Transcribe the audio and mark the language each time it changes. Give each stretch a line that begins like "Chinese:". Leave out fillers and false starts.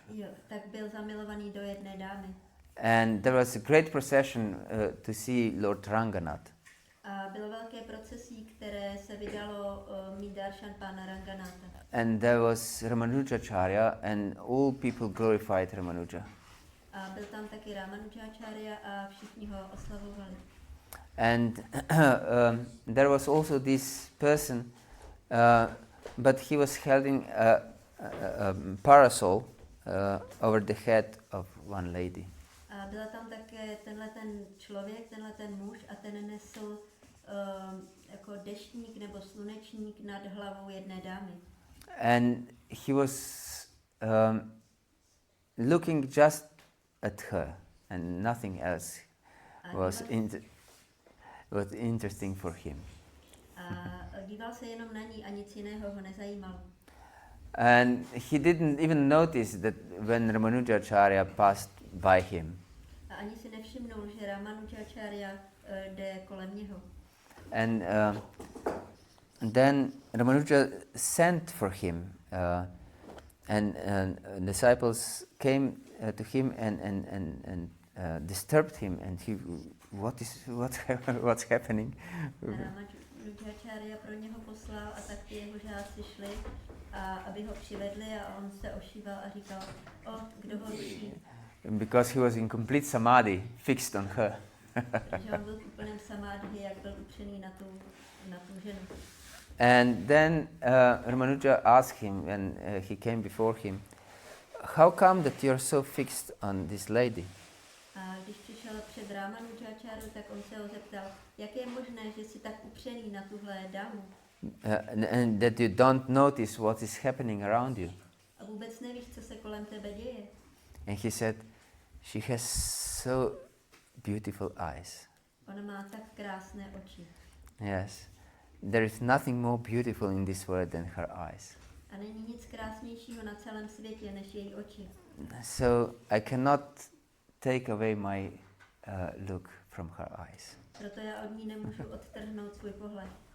Czech: Jo, tak byl zamilovaný do jedné dámy.
English: And there was a great procession to see Lord Ranganath.
Czech: A bylo velké procesí, které se vydalo mít darshan pána Ranganatha.
English: And there was Ramanujacharya, and all people glorified Ramanuja.
Czech: A byl tam taky Ramanujacharya a všichni ho oslavovali.
English: And there was also this person, but he was holding a parasol over the head of one lady.
Czech: A byla tam také ten člověk, ten muž, a ten nesl jako deštník nebo slunečník nad hlavou jedné dámy.
English: And he was looking just at her, and nothing else was interesting for him.
Czech: A díval se jenom na ní a nic jiného ho nezajímalo.
English: And he didn't even notice that when Ramanujacharya passed by him.
Czech: A ani si nevšimnul, že Ramanujacharya jde kolem něho.
English: And then Ramanuja sent for him, and disciples came to him and disturbed him, and he, what's happening?
Czech: Ramanujáčárya pro něho poslal a tak ty jeho žáci šli, a aby ho přivedli, a on se ošíval a říkal, kdo ho ruší?
English: Because he was in complete samadhi, fixed on her.
Czech: Že on byl v úplném samádhi, jak byl upřený na tu ženu.
English: And then Ramanuja asked him when he came before him, how come that you're so fixed on this lady?
Czech: A když přišel před Ramanujáčáru, tak on se ho zeptal, jak je možné, že jsi tak upřený na tuhle dámu?
English: And that you don't notice what is happening around you.
Czech: A vůbec nevíš, co se kolem tebe děje.
English: And he said, she has so beautiful eyes.
Czech: Ona má tak krásné oči.
English: Yes. There is nothing more beautiful in this world than her eyes.
Czech: A není nic krásnějšího na celém světě než její oči.
English: So I cannot take away my look from her eyes.
Czech: Proto já od ní nemůžu odtrhnout svůj pohled.